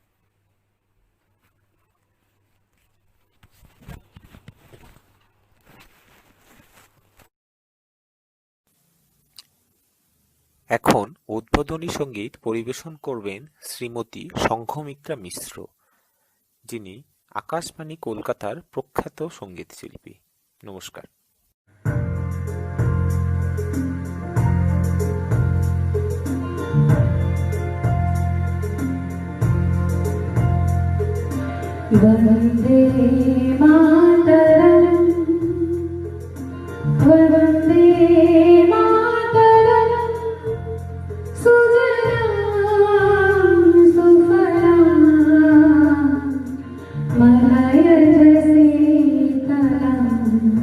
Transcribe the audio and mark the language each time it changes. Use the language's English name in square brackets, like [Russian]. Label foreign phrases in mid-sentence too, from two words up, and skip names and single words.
[Bangla] এখন উদ্বোধনী সঙ্গীত পরিবেশন করবেন শ্রীমতী সংঘমিত্রা মিশ্র, যিনি আকাশবাণী কলকাতার প্রখ্যাত সঙ্গীত শিল্পী। নমস্কার। [Sanskrit] वन्दे मातरम् वन्दे मातरम् सुजलां सुफलां मलयज शीतलां